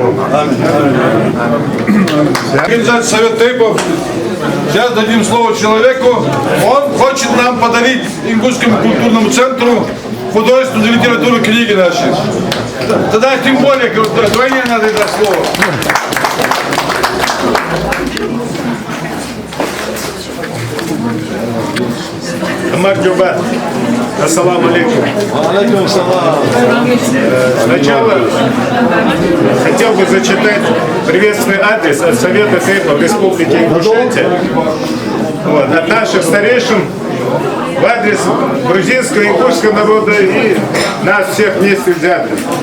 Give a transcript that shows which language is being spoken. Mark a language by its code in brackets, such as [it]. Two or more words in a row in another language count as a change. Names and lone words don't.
[ru] Организация Совет Тейпов. Сейчас дадим слово человеку. Он хочет нам подарить Ингушскому культурному центру художественную литературу, книги наши. Тогда тем более вдвойне надо дать слово. Мардюба. [ar] السلام عليكم. عليكم السلام. [ru] Сначала хотел бы зачитать приветственный адрес от Совета Тейпов Республики Ингушетия, от наших старейшин в адрес грузинского и ингушского народа и нас всех вместе взятых.